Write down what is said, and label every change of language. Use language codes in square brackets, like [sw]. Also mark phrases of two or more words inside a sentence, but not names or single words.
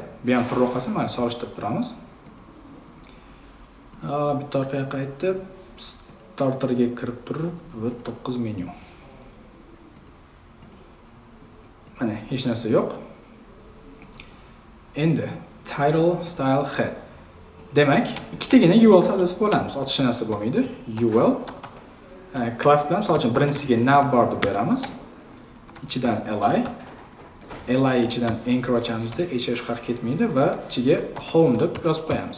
[uz] Bu ham turib qolsa, mana solishtirib turamiz. Bitta orqaga qaytib, starterga kirib turib, va 9 menu. Mana hech narsa yo'q. Endi [en] title, style, head. [uz] Demak, ikkitagina UL savdosi bo'lamiz. Ortiqcha narsa bo'lmaydi. UL class bilan, misol uchun birinchisiga navbar deb beramiz. Ichidan li ichidan anchor ochamizda, hech farq ketmaydi va ichiga home deb yozib qo'yamiz.